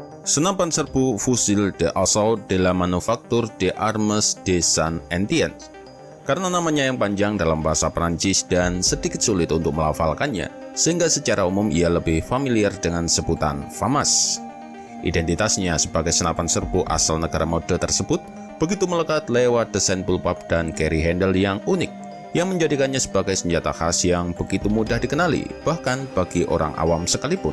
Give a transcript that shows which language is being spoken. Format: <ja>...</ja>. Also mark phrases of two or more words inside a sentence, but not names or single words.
<id>Senapan serbu Fusil d'Assaut de la Manufacture des Armes de Saint-Étienne. Karena namanya yang panjang dalam bahasa Prancis dan sedikit sulit untuk melafalkannya, sehingga secara umum ia lebih familiar dengan sebutan FAMAS. Identitasnya sebagai senapan serbu asal negara mode tersebut begitu melekat lewat desain bullpup dan</id> <en>carry handle</en> <id>yang unik, yang menjadikannya sebagai senjata khas yang begitu mudah dikenali, bahkan bagi orang awam sekalipun.</id>